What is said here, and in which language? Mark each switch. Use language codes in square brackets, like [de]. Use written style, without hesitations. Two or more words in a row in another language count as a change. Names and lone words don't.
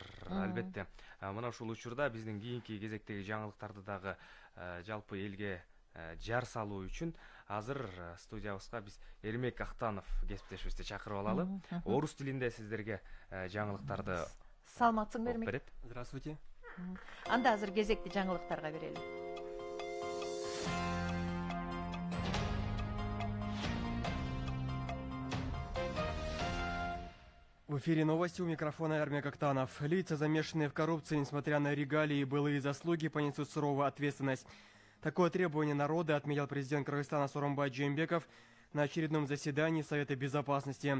[ky] Албетте, мына ушул учурда биздин кийинки кезектеги жаңылыктарды дагы жалпы элге жар салуу үчүн азыр студиябызга биз Эрмек Актанов кесиптешибизди чакырып алалы. Орус тилинде сиздерге жаңылыктарды саламатсыңбы Эрмек? [ru] Здравствуйте. [ky] Анда азыр кезекти жаңылыктарга берели. [ru] В эфире новости, у микрофона Эрмек Актанов. Лица, замешанные в коррупции, несмотря на регалии и былые заслуги, понесут суровую ответственность. Такое требование народа отметил президент Кыргызстана Сооронбай Жээнбеков на очередном заседании Совета Безопасности.